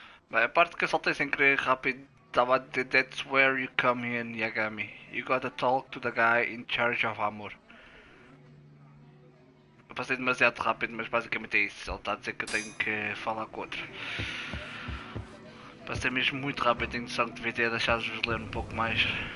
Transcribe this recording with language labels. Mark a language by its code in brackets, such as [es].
[pt] Bem, a parte que eu soltei sem querer rápido estava a dizer [en] that's where you come in, Yagami. You gotta talk to the guy in charge of Hamura. [pt] Eu passei demasiado rápido, mas basicamente é isso. Ele está a dizer que eu tenho que falar com outro. Passei mesmo muito rápido, tenho noção que devia ter deixado-vos ler um pouco mais.